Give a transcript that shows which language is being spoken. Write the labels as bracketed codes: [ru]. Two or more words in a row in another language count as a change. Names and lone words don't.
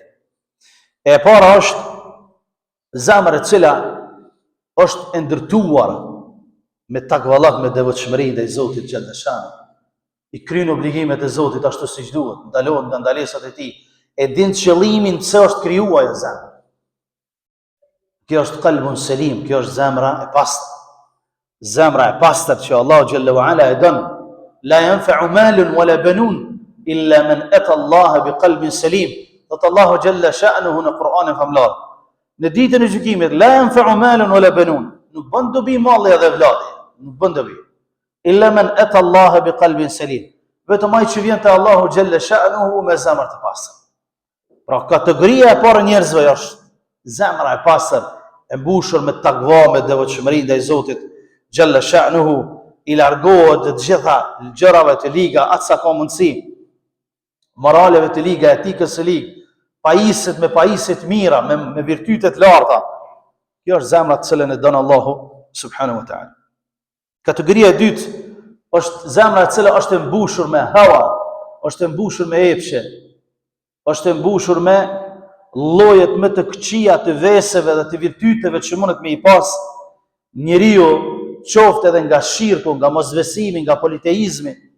[sq] E para është zemra e cila është e ndërtuar me takvallak, me devotshmëri ndaj Zotit [ar] جل شأنه. [sq] I kryen obligimet e Zotit ashtu siç duhet, ndalohet nga ndalesat e Tij, e din qëllimin pse është krijuar ajo zemër. Kjo është [ar] قلب سليم, [sq] kjo është zemra e pastër. Zemra e pastër që Allahu [ar] جل وعلا [sq] e don. [ar] لا ينفع مال ولا بنون إلا من أتى الله بقلب سليم. [sq] Thot Allahu [ar] جل شأنه [sq] në Kur'anin famlar. Në ditën e gjykimit, [ar] لا ينفع مال ولا بنون. [sq] Nuk bën dobi malli dhe vlladi, nuk bën dobi. [ar] إلا من أتى الله بقلب سليم. [sq] Vetëm ai që vjen te Allahu [ar] جل شأنه [sq] me zemër të pastër. Pra kategoria e parë njerëzve është zemra e pastër, e mbushur me takva, me devotshmëri ndaj Zotit [ar] جل شأنه, [sq] i largohet të gjitha gjërave të liga, atë sa ka mundësi, moraleve të liga, etikës së ligë, pajiset me pajiset mira, me virtytet larta. Kjo është zemra të cilën e don Allahu [ar] سبحانه وتعالى. [sq] Kategoria e dytë është zemra e cila është e mbushur me hawa, është e mbushur me epshe, është e mbushur me llojet më të këqija të veseve dhe të virtyteve që mundet me i pas njeriu, qoftë edhe nga shirku, nga mosbesimi, nga politeizmi.